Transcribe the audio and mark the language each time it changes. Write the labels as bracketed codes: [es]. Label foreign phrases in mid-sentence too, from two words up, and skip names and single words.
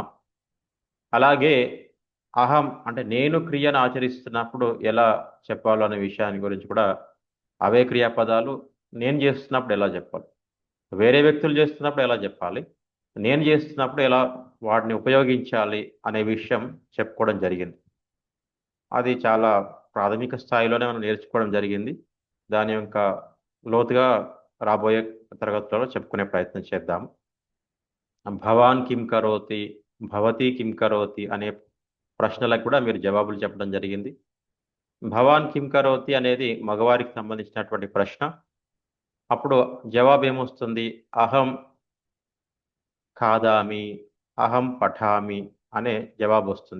[te] అలాగే అహం అంటే నేను క్రియను ఆచరిస్తున్నప్పుడు ఎలా చెప్పాలో అనే విషయాన్ని గురించి కూడా అవే క్రియాపదాలు నేను చేస్తున్నప్పుడు ఎలా చెప్పాలి, వేరే వ్యక్తులు చేస్తున్నప్పుడు ఎలా చెప్పాలి, నేను చేస్తున్నప్పుడు ఎలా వాటిని ఉపయోగించాలి అనే విషయం చెప్పుకోవడం జరిగింది. అది చాలా ప్రాథమిక స్థాయిలోనే మనం నేర్చుకోవడం జరిగింది. దాని యొక్క లోతుగా రాబోయే తరగతులలో చెప్పుకునే ప్రయత్నం చేద్దాం. [sa] भवान् किं करोति, भवति किं करोति [te] అనే ప్రశ్నలకు కూడా మీరు జవాబులు చెప్పడం జరిగింది. [sa] भवान् किं करोति [te] అనేది మగవారికి సంబంధించినటువంటి ప్రశ్న. అప్పుడు జవాబు ఏమొస్తుంది? [sa] अहं खादामि, अहं पठामि [te] అనే జవాబు వస్తుంది.